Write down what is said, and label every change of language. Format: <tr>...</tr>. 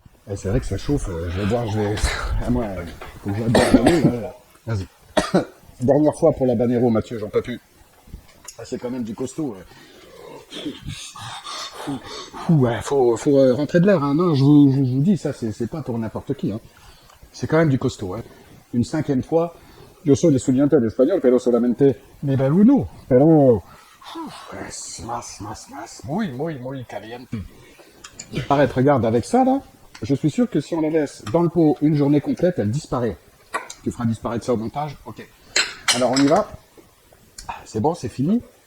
<fr>Et c'est vrai que ça chauffe, je vais voir, à moi, faut que je boire. Vas-y. Dernière fois pour l'habanero, Mathieu, j'en peux plus. Ah, c'est quand même du costaud. Ouais, faut rentrer de l'air, hein. Non, je vous dis, ça, c'est pas pour n'importe qui, hein. C'est quand même du costaud, hein. Une 5e fois,</fr> <es>Yo soy estudiante de español, pero solamente nivel 1. Pero es más, muy caliente.</es> <fr>Arrête, regarde, avec ça, là, je suis sûr que si on la laisse dans le pot une journée complète, elle disparaît. Tu feras disparaître ça au montage? Ok. Alors, on y va. C'est bon, c'est fini.</fr>